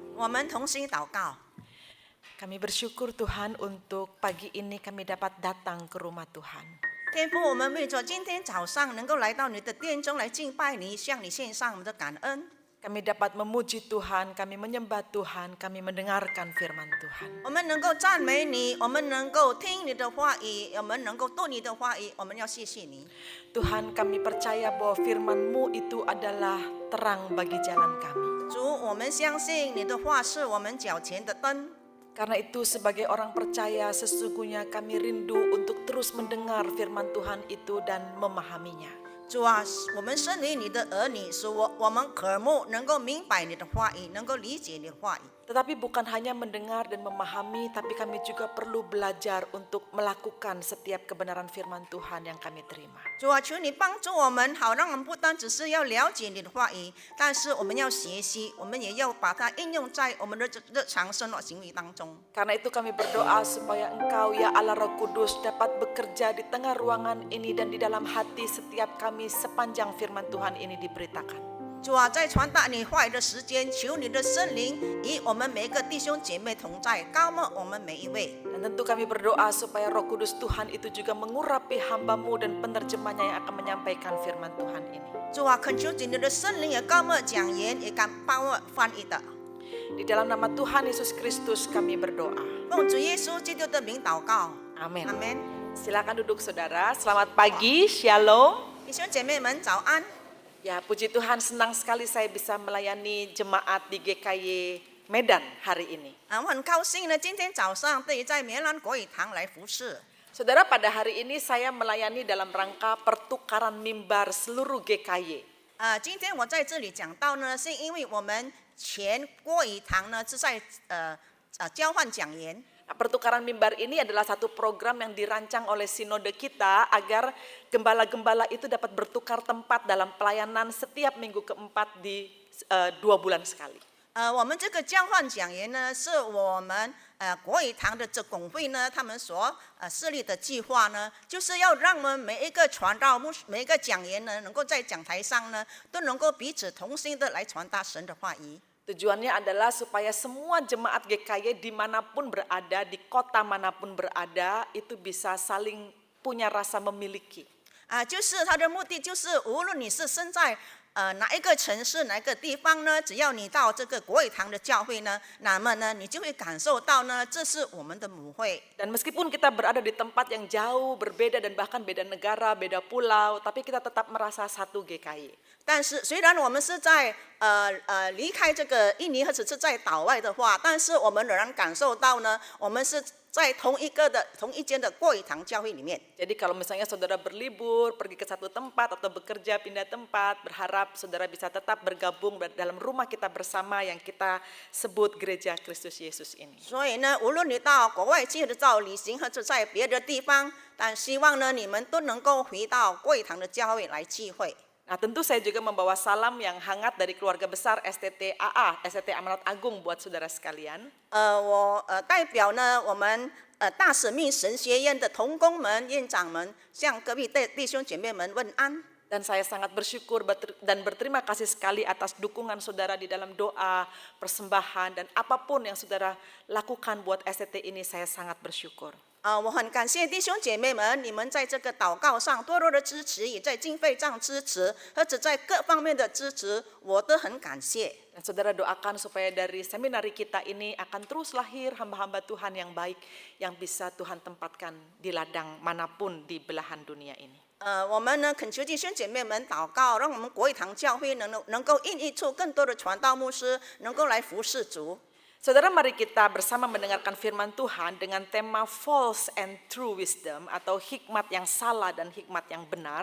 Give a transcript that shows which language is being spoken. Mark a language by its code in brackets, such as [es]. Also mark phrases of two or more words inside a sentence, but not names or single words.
[zh] 我们同心祷告。 [id] Kami bersyukur Tuhan untuk pagi ini kami dapat datang ke rumah Tuhan. [zh] 天父，我们为着今天早上能够来到你的殿中来敬拜你，向你献上我们的感恩。 [id] Kami dapat memuji Tuhan, kami menyembah Tuhan, kami mendengarkan firman Tuhan. [zh] 我们能够赞美你，我们能够听你的话语，我们能够读你的话语，我们要谢谢你。 [id] Tuhan, kami percaya bahwa firman-Mu itu adalah terang bagi jalan kami. [zh] 主，我们相信你的话是我们脚前的灯。 [id] Karena itu sebagai orang percaya sesungguhnya kami rindu untuk terus mendengar firman Tuhan itu dan memahaminya. [zh] 主啊，我们身为你的儿女，使我们渴慕能够明白你的话语，能够理解你的话语。 [id] Tetapi bukan hanya mendengar dan memahami, tapi kami juga perlu belajar untuk melakukan setiap kebenaran firman Tuhan yang kami terima. [zh] 主啊，求你帮助我们，好让我们不单只是要了解你的话语，但是我们要学习，我们也要把它应用在我们的日常生活行为当中。 [id] Karena itu kami berdoa supaya Engkau ya Allah Roh Kudus dapat bekerja di tengah ruangan ini dan di dalam hati setiap kami sepanjang firman Tuhan ini diberitakan. [zh] 主啊，在传达你话语的时间，求你的圣灵与我们每一个弟兄姐妹同在，高牧我们每一位。 [id] Dan tentu kami berdoa supaya Roh Kudus Tuhan itu juga mengurapi hamba-Mu dan penerjemahnya yang akan menyampaikan firman Tuhan ini. [zh] 主啊，恳求你的圣灵也高牧讲员，也敢帮我翻译的。 [id] Di dalam nama Tuhan Yesus Kristus kami berdoa. [zh] 奉主耶稣基督的名祷告， [id] Amin. [zh] 阿门。 [id] Silakan duduk saudara. Selamat pagi, Shalom. [zh] 弟兄姐妹们早安。 [id] Ya, puji Tuhan, senang sekali saya bisa melayani jemaat di GKY Medan hari ini. [zh] 我很高兴呢，今天早上对于在棉兰国语堂来服侍。 [id] Saudara, pada hari ini saya melayani dalam rangka pertukaran mimbar seluruh GKY. [zh] 今天我在这里讲到呢，是因为我们全国语堂呢是在交换讲员。 [id] Nah, pertukaran mimbar ini adalah satu program yang dirancang oleh sinode kita agar gembala-gembala itu dapat bertukar tempat dalam pelayanan setiap minggu keempat di 2 bulan sekali. [zh] 我们这个交换讲员呢，是我们国语堂的这工会呢，他们所设立的计划呢，就是要让我们每一个传道牧师、每一个讲员呢，能够在讲台上呢，都能够彼此同心的来传达神的话语。 [id] Tujuannya adalah supaya semua jemaat GKY dimanapun berada, di kota manapun berada, itu bisa saling punya rasa memiliki. [zh] 就是他的目的就是无论你是身在哪一个城市哪一个地方呢，只要你到这个国语堂的教会呢，那么呢你就会感受到呢，这是我们的母会。 [id] Dan meskipun kita berada di tempat yang jauh, berbeda dan bahkan beda negara, beda pulau, tapi kita tetap merasa satu GKY. [zh] 但是虽然我们是在离开这个印尼或者是在岛外的话，但是我们仍然感受到呢，我们是在同一间的国语堂教会里面。 [id] Jadi kalau misalnya saudara berlibur, pergi ke satu tempat atau bekerja pindah tempat, berharap saudara bisa tetap bergabung dalam rumah kita bersama yang kita sebut Gereja Kristus Yesus ini. [zh] 所以呢，无论你到国外去的到旅行，或者在别的地方，但希望呢，你们都能够回到国语堂的教会来聚会。 [id] Nah, tentu saya juga membawa salam yang hangat dari keluarga besar STT AA, STT Amanat Agung buat saudara sekalian. [zh] 我代表呢我们大使命神学院的同工们、院长们，向各位弟兄姐妹们问安。 [id] Dan saya sangat bersyukur dan berterima kasih sekali atas dukungan saudara di dalam doa, persembahan, dan apapun yang saudara lakukan buat STT ini, saya sangat bersyukur. [zh] 我很感谢弟兄姐妹们，你们在这个祷告上多多的支持，也在经费上支持，或者在各方面的支持，我都很感谢。 [id] Dan saudara doakan supaya dari seminari kita ini akan terus lahir hamba-hamba Tuhan yang baik, yang bisa Tuhan tempatkan di ladang manapun di belahan dunia ini. [zh] 我们呢恳求弟兄姐妹们祷告，让我们国语堂教会能够孕育出更多的传道牧师，能够来服侍主。 [id] Saudara, mari kita bersama mendengarkan firman Tuhan dengan tema [en] false and true wisdom [id] atau hikmat yang salah dan hikmat yang benar.